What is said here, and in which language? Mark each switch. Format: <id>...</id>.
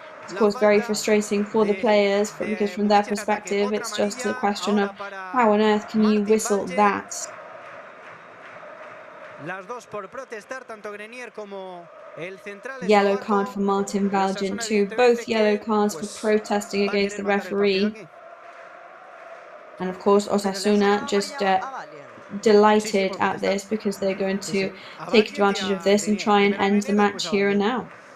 <en>Of course, very frustrating for the players, because from their perspective, it's just a question of how on earth can you whistle that?</en> <es>Las dos por protestar, tanto Grenier como el central.</es> <en>Yellow card for Martin Valgent too. Both yellow cards for protesting against the referee. And of course, Osasuna just delighted at this because they're going to take advantage of this and try and end the match here and now.</en>